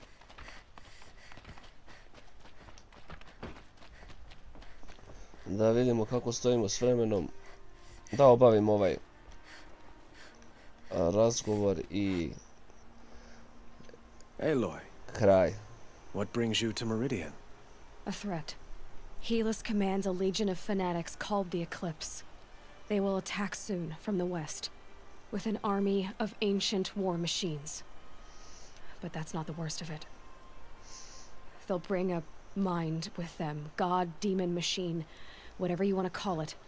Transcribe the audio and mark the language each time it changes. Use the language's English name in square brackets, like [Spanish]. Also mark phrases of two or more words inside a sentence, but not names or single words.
[Croatian] Da vidimo kako stojimo s vremenom. Da obavim ovaj razgovor i Aloy, kraj. [English] what brings you to Meridian? A threat. Helis commands a legion of fanatics called the Eclipse. They will attack soon from the west, with an army of ancient war machines. But that's not the worst of it. They'll bring a mind with them, god, demon, machine, whatever you want to call it.